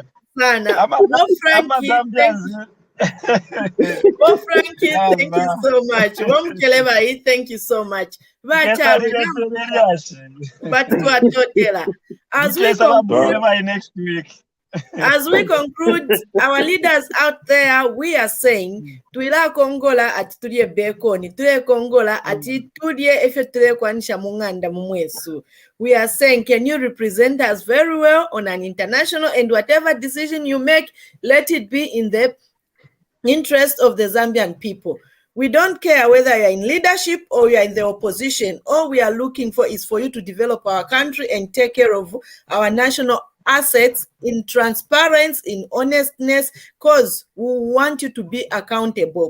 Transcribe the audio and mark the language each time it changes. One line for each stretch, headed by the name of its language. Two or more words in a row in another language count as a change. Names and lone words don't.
English: No, Frankie, thank you so much. Thank you so much. But as we conclude, next week. As we conclude, our leaders out there, we are saying,
Bemba: tuila Kongola ati tulie bekoni, tulie Kongola ati tulie efe tulie kwanisha munganda mumwesu.
English: We are saying, can you represent us very well on an international, and whatever decision you make, let it be in the interest of the Zambian people. We don't care whether you're in leadership or you're in the opposition. All we are looking for is for you to develop our country and take care of our national assets in transparency, in honestness, because we want you to be accountable.